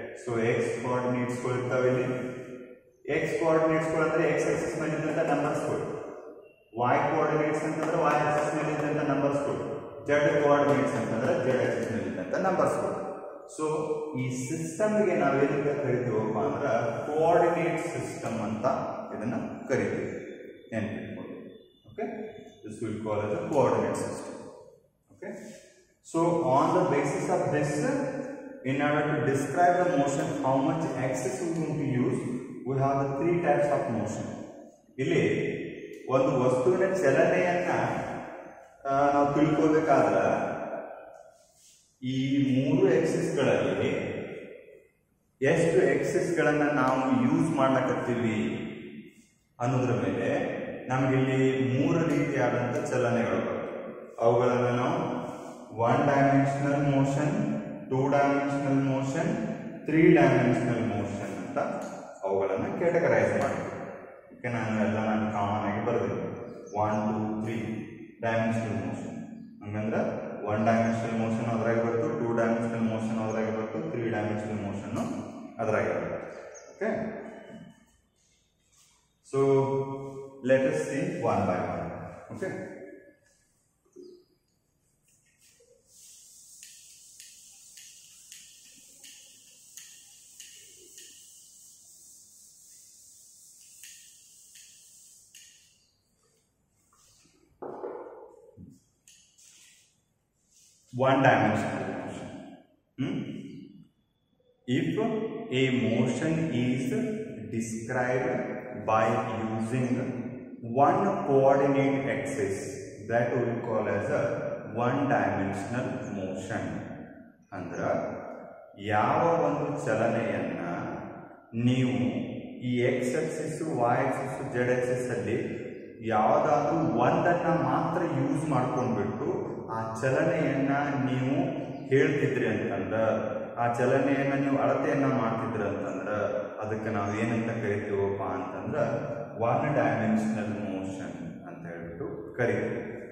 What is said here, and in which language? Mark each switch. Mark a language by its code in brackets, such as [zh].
[kn] So X ಕೋಆರ್ಡಿನೇಟ್ಸ್ಗಳು ಇರ್ತಾವೆ ಇಲ್ಲಿ. X ಕೋಆರ್ಡಿನೇಟ್ಸ್ಗಳು ಅಂದ್ರೆ ಎಕ್ಸ್ ಆಕ್ಸಿಸ್ ಮೇಲೆ ಇದ್ದಂಥ ನಂಬರ್ಸ್ಗಳು, ವೈ ಕೋಆರ್ಡಿನೇಟ್ಸ್ ಅಂತಂದ್ರೆ ವೈ ಆಕ್ಸಿಸ್ ಮೇಲೆ ಇದ್ದಂಥ ನಂಬರ್ಸ್ಗಳು, ಜೆಡ್ ಕೋಆರ್ಡಿನೇಟ್ಸ್ ಅಂತಂದ್ರೆ ಜೆಡ್ ಆಕ್ಸಿಸ್ ಮೇಲೆ ಇದ್ದಂಥ ನಂಬರ್ಸ್ಗಳು. ಸೊ ಈ ಸಿಸ್ಟಮ್ಗೆ ನಾವೇನಂತ ಕರಿತೀವಪ್ಪ ಅಂದ್ರೆ ಕೋಆರ್ಡಿನೇಟ್ ಸಿಸ್ಟಮ್ ಅಂತ ಇದನ್ನ ಕರಿತೀವಿ. ನೆನಪಿಟ್ಕೊಳ್ಳಿ. [en] Okay, this will call as a coordinate system. Okay, so on the basis of this, in order to describe the motion, how much axis we are going to use, we have the 3 types of motion. [kn] ಇಲ್ಲಿ ಒಂದು ವಸ್ತುವಿನ ಚಲನೆಯನ್ನ ನಾವು ತಿಳ್ಕೋಬೇಕಾದ್ರೆ ಈ 3 ಎಕ್ಸಿಸ್ಗಳಲ್ಲಿ ಎಷ್ಟು ಎಕ್ಸಿಸ್ಗಳನ್ನ ನಾವು use ಮಾಡ್ಲಕತ್ತೀವಿ ಅನ್ನೋದ್ರ ಮೇಲೆ ನಮಗಿಲ್ಲಿ 3 ರೀತಿಯಾದಂಥ ಚಲನೆಗಳು ಬರ್ತವೆ. ಅವುಗಳನ್ನು ನಾವು 1 dimensional motion, 2 dimensional motion, 3 dimensional motion ಅಂತ ಅವುಗಳನ್ನು ಕ್ಯಾಟಗರೈಸ್ ಮಾಡ್ತೀವಿ. ಓಕೆ, ನಾನು ಕಾಮನ್ ಆಗಿ ಬರೆದಿದ್ದೀನಿ 1 2 3 ಡೈಮೆನ್ಷನಲ್ ಮೋಷನ್. ಹಂಗಂದ್ರೆ 1 ಡೈಮೆನ್ಷನಲ್ ಮೋಷನ್ ಅದ್ರಾಗ ಬರ್ತದೆ, 2 ಡೈಮೆನ್ಷನಲ್ ಮೋಷನ್ ಅದ್ರಾಗ ಬರ್ತದೆ, 3 ಡೈಮೆನ್ಷನಲ್ ಮೋಷನ್ ಅದ್ರಾಗ ಬರ್ತದೆ. [en] Okay, so let us see one by one. Okay, one dimensional motion. If a motion is described by using one coordinate axis, that we will call as a one dimensional motion. [kn] ಅಂದ್ರೆ ಯಾವ ಒಂದು ಚಲನೆಯನ್ನ ನೀವು ಈ X Axis, Y Axis, Z Axis ಅಲ್ಲಿ ಯಾವುದಾದ್ರೂ ಒಂದನ್ನ ಮಾತ್ರ use ಮಾಡ್ಕೊಂಡ್ಬಿಟ್ಟು ಆ ಚಲನೆಯನ್ನ ನೀವು ಹೇಳ್ತಿದ್ರಿ ಅಂತಂದ್ರ, ಆ ಚಲನೆಯನ್ನ ನೀವು ಅಳತೆಯನ್ನ ಮಾಡ್ತಿದ್ರಿ ಅಂತಂದ್ರ ಅದಕ್ಕೆ ನಾವು ಏನಂತ ಕರಿತೀವಪ್ಪ ಅಂತಂದ್ರ ಒನ್ ಡೈಮೆನ್ಷನಲ್ ಮೋಷನ್ ಅಂತ ಹೇಳ್ಬಿಟ್ಟು ಕರಿತೀವಿ.